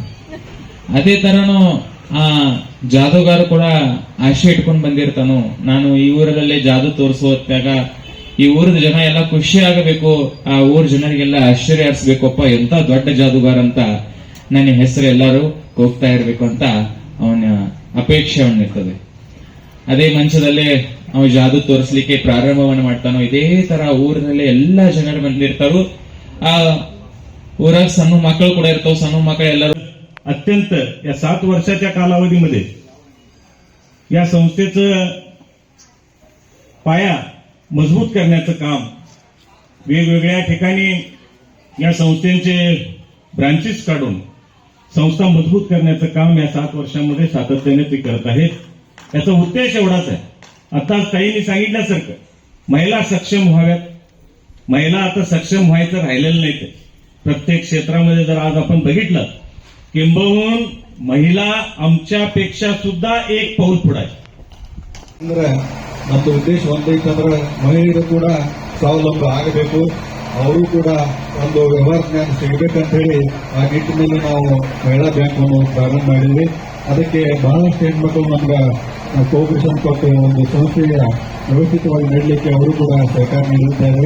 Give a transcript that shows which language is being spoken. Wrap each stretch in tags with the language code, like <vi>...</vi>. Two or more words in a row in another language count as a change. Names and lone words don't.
<kn>ಅದೇ ತರನು ಆ ಜಾದೂಗಾರ ಕೂಡ ಆಶೆ ಇಟ್ಕೊಂಡು ಬಂದಿರ್ತಾನು, ನಾನು ಈ ಊರಲ್ಲೇ ಜಾದೂ ತೋರಿಸುವಾಗ ಈ ಊರದ ಜನ ಎಲ್ಲ ಖುಷಿ ಆಗಬೇಕು, ಆ ಊರ ಜನರಿಗೆಲ್ಲ ಆಶ್ಚರ್ಯ ಹರಿಸ್ಬೇಕಪ್ಪ, ಎಂತ ದೊಡ್ಡ ಜಾದೂಗಾರ ಅಂತ ನನ್ನ ಹೆಸರು ಎಲ್ಲರೂ ಹೋಗ್ತಾ ಇರ್ಬೇಕು ಅಂತ ಅವನ ಅಪೇಕ್ಷೆ ಅವನಿರ್ತದೆ. ಅದೇ ಮಂಚದಲ್ಲೇ ಅವ ಜಾದೂ ತೋರಿಸ್ಲಿಕ್ಕೆ ಪ್ರಾರಂಭವನ್ನು ಮಾಡ್ತಾನೋ, ಇದೇ ತರ ಊರಿನಲ್ಲಿ ಎಲ್ಲಾ ಜನರು ಬಂದಿರ್ತಾರು. ಆ ಊರಾಗ ಸಣ್ಣ मಕ್ಕಳು ಕೂಡ ಇರ್ತಾವ. सಣ್ಣ मಕ್ಕಳು ಎಲ್ಲರೂ</kn> <mr>अत्यंत या 7 वर्षाच्या कालावधीमध्ये या संस्थेचं पाया मजबूत करण्याचं काम, वेगवेगळ्या ठिकाणी या संस्थेचे ब्रांचेस काढून संस्था मजबूत करण्याचं काम या 7 वर्षांमध्ये सातत्याने ते करत आहेत. याचा उद्देश एवढाच आहे. आता ताईंनी सांगितल्यासारखं महिला सक्षम व्हाव्यात. महिला आता सक्षम व्हायचं राहिलेलं नाही. ते प्रत्येक क्षेत्रामध्ये जर आज आपण बघितलं, किंबहुन महिला आमच्यापेक्षा सुद्धा एक पाऊल पुढे आहे.</mr> <kn>ಅಂದ್ರೆ ನಮ್ಮದು ಉದ್ದೇಶ ಒಂದೈತಂದ್ರೆ ಮಹಿಳೆಯರು ಕೂಡ ಸ್ವಾವಲಂಬ ಆಗಬೇಕು, ಅವರು ಕೂಡ ಒಂದು ವ್ಯವಹಾರ ಜ್ಞಾನ ಸಿಗಬೇಕಂತ ಹೇಳಿ ಆ ನಿಟ್ಟಿನಲ್ಲಿ ನಾವು ಮಹಿಳಾ ಬ್ಯಾಂಕ್ ಅನ್ನು ಪ್ರಾರಂಭ ಮಾಡಿದ್ವಿ. ಅದಕ್ಕೆ ಬಹಳಷ್ಟು ಹೆಣ್ಮಕ್ಳು ನಮ್ಗೆ ಕೋಆಪರೇಷನ್ ಕೊಟ್ಟು ಒಂದು ಸಂಸ್ಥೆಯ ವ್ಯವಸ್ಥಿತವಾಗಿ ನಡಲಿಕ್ಕೆ ಅವರು ಕೂಡ ಸಹಕಾರ ನೀಡುತ್ತಾರೆ.</kn>